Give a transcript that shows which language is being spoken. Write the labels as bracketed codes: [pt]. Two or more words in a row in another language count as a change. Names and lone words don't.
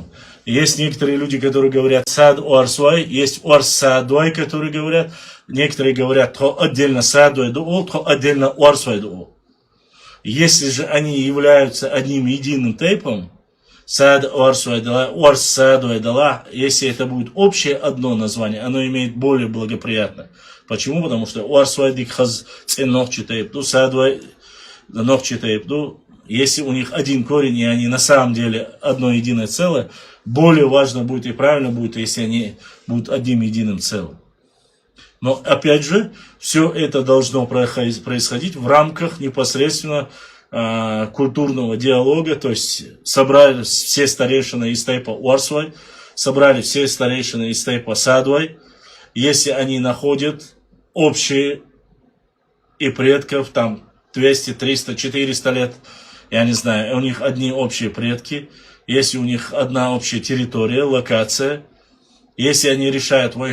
[ru] Есть некоторые люди, которые говорят Сад Уарсвай, есть Уарс Садвай, которые говорят, некоторые говорят, то отдельно Садвай дуо, то отдельно Уарсвай дуо. Если же они являются одним единым тейпом, Сад Уарсвай дала, Уарс Садвай дала, если это будет общее одно название, оно имеет более благоприятное. Почему? Потому что [ce] Уарсвай дикхаз ценохчи тейп, ду Садвай нохчи тейп, ду. [ru] Если у них один корень, и они на самом деле одно единое целое, более важно будет и правильно будет, если они будут одним единым целым. Но опять же, все это должно происходить в рамках непосредственно культурного диалога, то есть собрали все старейшины из тейпа Уарсвай, собрали все старейшины из тейпа Садвай, если они находят общие и предков там 200, 300, 400 лет, я не знаю, у них одни общие предки, если у них одна общая территория, локация, если они решают,